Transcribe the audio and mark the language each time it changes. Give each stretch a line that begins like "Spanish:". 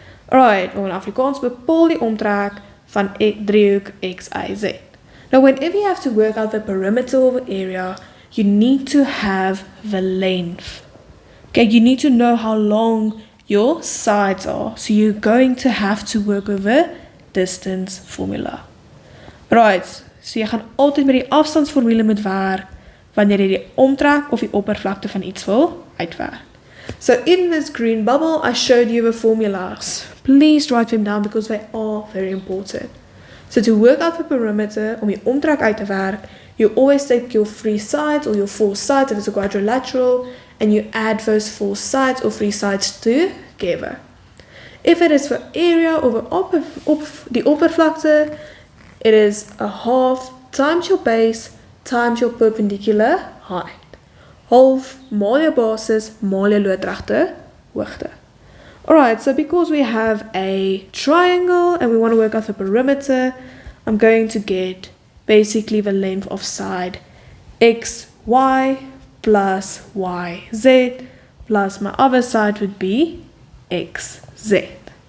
English: Alright, in Afrikaans
Afrikaans: bepaal die omtrek van driehoek x, y, z.
English: Now whenever you have to work out the perimeter of an area, you need to have the length. Okay, you need to know how long your sides are. So you're going to have to work with a distance formula.
Afrikaans: Right, so jy gaan altyd met die afstandsformule moet werk wanneer jy die omtrek of die oppervlakte van iets wil uitwerk.
English: So in this green bubble, I showed you the formulas. Please write them down because they are very important. So to work out the perimeter,
Afrikaans: om die omtrek uit te werk,
English: you always take your three sides or your four sides if it's a quadrilateral, and you add those four sides or three sides together. If it is for area of the oppervlakte, it is a half times your base times your perpendicular height.
Afrikaans: Half maal jou basis maal jou loodregte hoogte.
English: Alright, so because we have a triangle and we want to work out the perimeter, I'm going to get basically the length of side xy plus yz plus my other side would be xz.